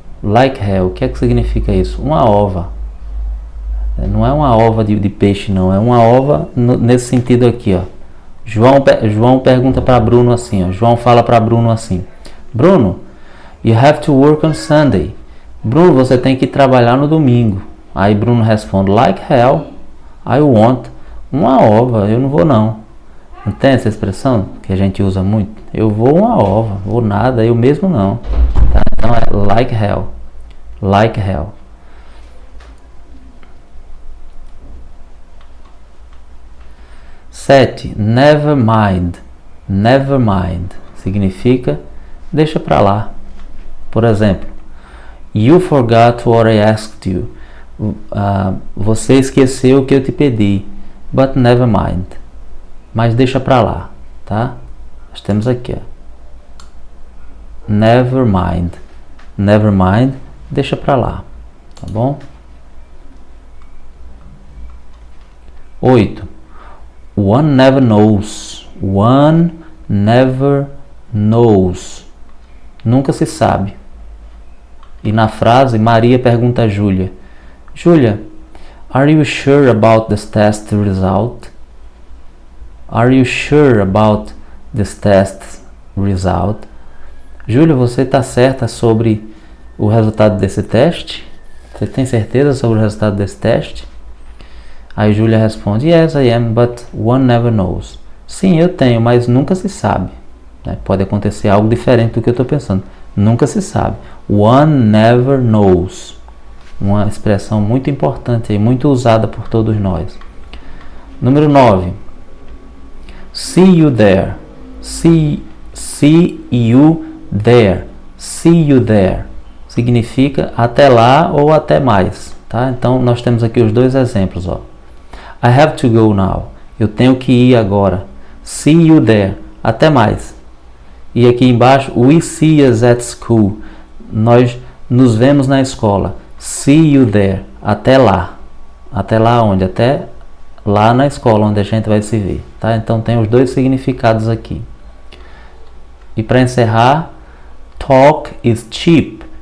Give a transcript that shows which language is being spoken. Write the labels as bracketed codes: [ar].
[en] Like hell. [pt] O que é que significa isso? Uma ova. Não é uma ova de peixe, não. É uma ova nesse sentido aqui, ó. João pergunta para Bruno assim, ó. João fala para Bruno assim: [en] Bruno, you have to work on Sunday. [pt] Bruno, você tem que trabalhar no domingo. Aí Bruno responde: [en] like hell, I won't. [pt] Uma ova, eu não vou não. Não tem essa expressão que a gente usa muito? Eu vou uma ova, vou nada, eu mesmo não. Tá? Então é [en] like hell. Like hell. [pt] Sete. [en] Never mind. Never mind [pt] significa deixa pra lá. Por exemplo, [en] you forgot what I asked you. [pt] Você esqueceu o que eu te pedi. [en] But never mind. [pt] Mas deixa pra lá, tá? Nós temos aqui, ó. [en] Never mind. Never mind, [pt] deixa pra lá, tá bom? [en] 8. One never knows. One never knows. [pt] Nunca se sabe. E na frase, Maria pergunta a Júlia: Júlia, [en] are you sure about this test result? Are you sure about this test result? [pt] Júlia, você está certa sobre o resultado desse teste? Você tem certeza sobre o resultado desse teste? Aí Júlia responde: [en] Yes, I am, but one never knows. [pt] Sim, eu tenho, mas nunca se sabe. Né? Pode acontecer algo diferente do que eu estou pensando. Nunca se sabe. [en] One never knows. [pt] Uma expressão muito importante e muito usada por todos nós. Número 9. [en] See you there. See you there. See you there. [pt] Significa até lá ou até mais. Tá? Então nós temos aqui os dois exemplos. Ó. [en] I have to go now. [pt] Eu tenho que ir agora. [en] See you there. [pt] Até mais. E aqui embaixo, [en] we see us at school. [pt] Nós nos vemos na escola. [en] See you there. [pt] Até lá. Até lá onde? Até lá na escola onde a gente vai se ver. Tá? Então tem os dois significados aqui. E para encerrar, [en] talk is cheap.